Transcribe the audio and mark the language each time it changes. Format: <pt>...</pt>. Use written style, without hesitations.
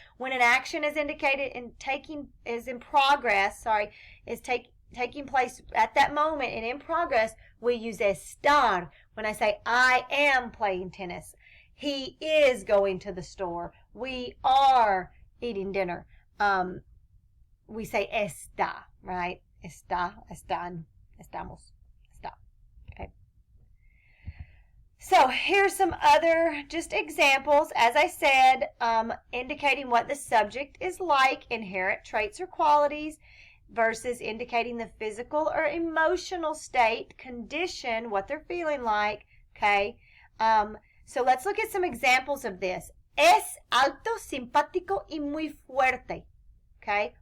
<en>When an action is indicated in taking place at that moment and in progress, we use estar. When I say I am playing tennis, he is going to the store, we are eating dinner, we say está, right?</en> <es>Está, están, estamos, está.</es> <en>Okay. So here's some other just examples, as I said, indicating what the subject is like, inherent traits or qualities, versus indicating the physical or emotional state, condition, what they're feeling like, okay? So let's look at some examples of this.</en> <es>Es alto, simpático y muy fuerte, okay?</es>